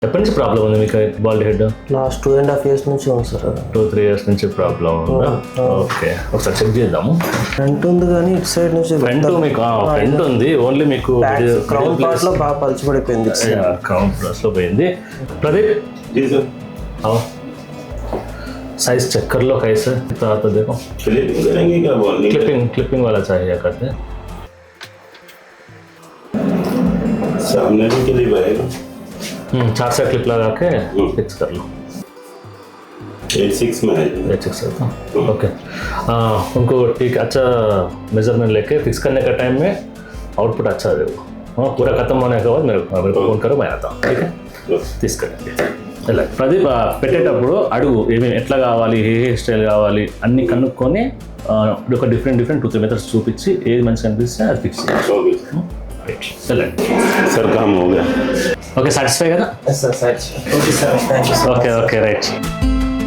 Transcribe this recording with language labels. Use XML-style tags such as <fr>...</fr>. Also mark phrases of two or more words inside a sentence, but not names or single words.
<te>ఎప్పటి నుంచి ప్రాబ్లం ఉంది మీకు</te> <en>bald head? last 2.5 years</en> <te>నుంచి ఉంది సార్. 2-3 years నుంచి ప్రాబ్లం ఉందా? ఓకే, ఒకసారి చెక్ చేద్దాము. ఫ్రంట్ ఉంది కానీ ఇటు సైడ్ నుంచి ఫ్రంట్ మీకు ఫ్రంట్ ఉంది, ఓన్లీ మీకు</te> <en>crown part</en> <te>లో బాగా పలిచిపడిపోయింది. క్రౌన్ ప్లస్ లో పోయింది.</te> <hi>ప్రదీప్</hi> <en>size check</en> <hi>कर लो कैसे तो देखो क्लिपिंग करेंगे क्या बॉन्डिंग? क्लिपिंग वाला चाहिए करते हैं. सामने भी क्लिप आएगा. 4 से क्लिप लगा के फिक्स कर लो. 8-6 में है. 8-6 है तो ओके. उनको ठीक अच्छा मेजरमेंट लेके फिक्स करने का टाइम में आउटपुट अच्छा देगा. पूरा खत्म होने के बाद मेरे को फोन करो, मैं आता हूँ. ठीक है,</hi> <te>తీసుకెళ్ళండి. ఇలా ప్రదీప్ పెట్టేటప్పుడు అడుగు ఏమేమి ఎట్లా కావాలి, ఏ</te> <en>hair style</en> <te>కావాలి అన్నీ కనుక్కొని ఒక</te> <en>different 2-3 methods</en> <te>చూపించి ఏది మంచిగా అనిపిస్తే అది ఫిక్స్ చేయాలి.</te> <hi>सर काम हो गया.</hi> <te>ఓకే, సాటిస్ఫై కదా?</te> <en>okay sir, thank you. okay right.</en>